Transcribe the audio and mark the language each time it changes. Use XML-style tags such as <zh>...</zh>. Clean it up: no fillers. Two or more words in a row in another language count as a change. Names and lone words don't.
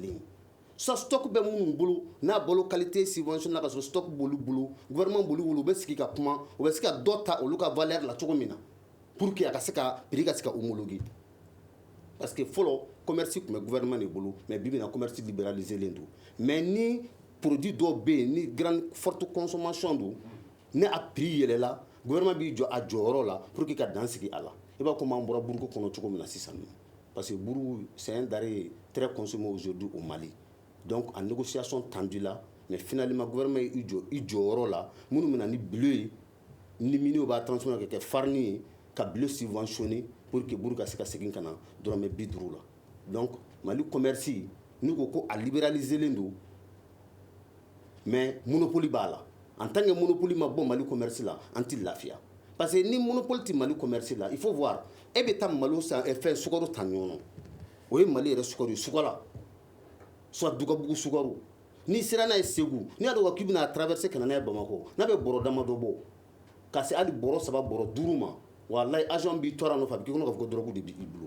<bm>ye soit stock bɛ minnu bolo n'a balo qualité subventionné ka sɔrɔ stock b'olu bolo gouvernement b'olu bolo u bɛ sigi ka kuma u bɛ se ka dɔ ta olu ka valeur la cogo min na</bm> <fr>pour que</fr> <bm>a ka se ka prix ka se ka homologuer</bm> <fr>parce que</fr> <bm>fɔlɔ commerce tun bɛ gouvernement de bolo mais bi bi in na commerce libéralisé don mais ni produit dɔw bɛ yen ni grande</bm> <fr>forte consommation</fr> <bm>don ni a prix yɛlɛla gouvernement b'i jɔ a jɔyɔrɔ la</bm> <fr>pour que</fr> <bm>ka dan sigi a la i b'a komi an bɔra buruko kɔnɔ cogo min na sisan nɔ</bm> <fr>parce que</fr> <bm>buru</bm> <fr>c'est un denrée très consommé aujourd'hui au Mali donc en négociation tendue là</fr> <bm>mais finalement gouvernement i jɔ i jɔyɔrɔ la minnu bɛna ni bleu ye ni miniw b'a transformer ka kɛ farine ye ka bleu subventionné</bm> <fr>pour que</fr> <bm>buru ka se ka segin ka na dɔrɔmɛ 50 la donc Mali commerce n'u ko ko a libéralisé len don mais monopole b'a la</bm> <fr>en tant que</fr> <bm>monopole ma bɔ Mali commerce la an ti lafiya</bm> <fr>parce que</fr> <bm>ni monopole ti Mali commerce la</bm> <fr>il faut voir</fr> <bm>e bɛ taa malo san fɛn sukaro ta ɲɔgɔn o ye Mali yɛrɛ sukaro ye sukala soit Dugabugu sukaro ni sera n'a ye Segu ni y'a dɔn ko k'i bɛna traverser ka na n'a ye Bamako n'a bɛ bɔrɔ damadɔ bɔ ka se hali bɔrɔ 3 bɔrɔ 5 ma wallahi agent b'i tɔɔrɔ a nɔfɛ a bɛ k'i kɔnɔ k'a fɔ ko drogue de b'i bolo</bm>